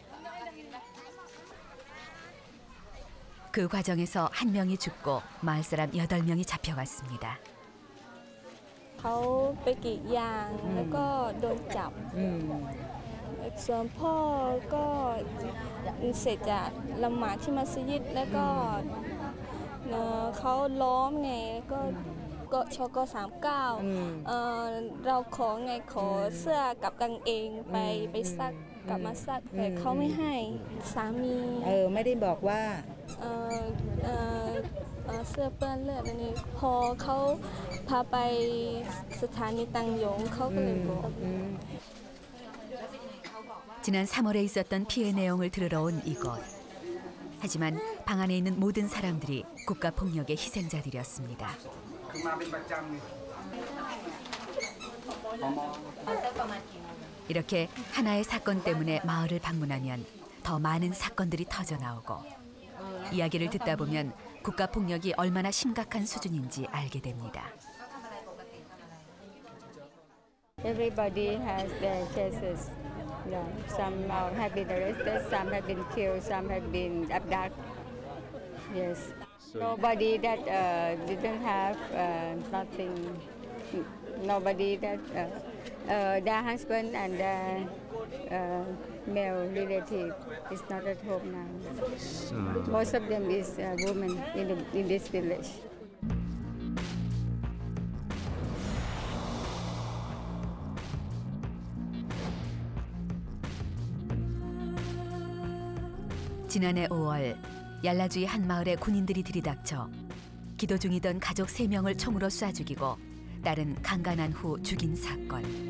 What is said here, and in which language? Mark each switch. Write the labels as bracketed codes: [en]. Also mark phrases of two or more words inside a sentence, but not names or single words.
[ko] 그 과정에서 1명이 죽고 마을 사람 8명이 잡혀갔습니다. [th] เขาไปกรีดยางแล้วก็โดนจับส่วนพ่อก็เสร็จจากละหมาดที่มัสยิดแล้วก็เขาล้อมไงก็ชก39เราขอไงขอเสื้อกับกางเกงไปซักกลับมาซักแต่เขาไม่ให้สามี ไม่ได้บอกว่า เสื้อเปื้อนเลือดนี่พอเขาพาไปสถานีตังหยงเขาก็เลยบอก [ko] 지난 3월에 있었던 피해 내용을 들으러 온 이곳. 하지만 방 안에 있는 모든 사람들이 국가 폭력의 희생자들이었습니다. 이렇게 하나의 사건 때문에 마을을 방문하면 더 많은 사건들이 터져 나오고 이야기를 듣다 보면 국가 폭력이 얼마나 심각한 수준인지 알게 됩니다. [en] Everybody has their cases. Yeah, some have been arrested, some have been killed, some have been abducted. Yes. Nobody that didn't have nothing. Nobody that Their husband and their male relative is not at home now. Most of them is women in this village. [ko] 지난해 5월 얄라주의 한 마을에 군인들이 들이닥쳐 기도 중이던 가족 3명을 총으로 쏴 죽이고 딸은 강간한 후 죽인 사건.